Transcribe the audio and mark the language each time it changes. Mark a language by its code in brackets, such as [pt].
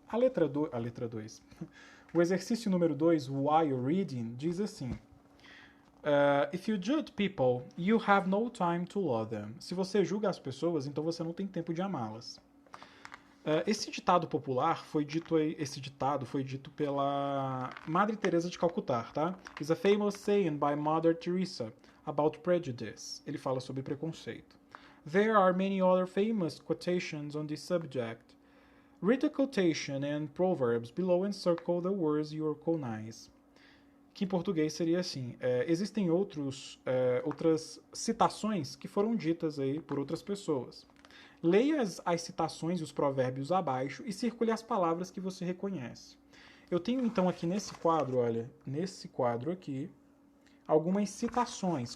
[pt] A letra 2. O exercício número 2, [en] while reading, [pt] diz assim: [en] if you judge people, you have no time to love them. [pt] Se você julga as pessoas, então você não tem tempo de amá-las. Esse ditado popular foi dito pela Madre Teresa de Calcutá, tá? [en] It's a famous saying by Mother Teresa about prejudice. [pt] Ele fala sobre preconceito. [en] There are many other famous quotations on this subject. Read the quotation and proverbs below and circle the words you recognize. [pt] Que em português seria assim: existem outras citações que foram ditas aí por outras pessoas. Leia as citações e os provérbios abaixo e circule as palavras que você reconhece. Eu tenho então aqui nesse quadro, olha, nesse quadro aqui, algumas citações.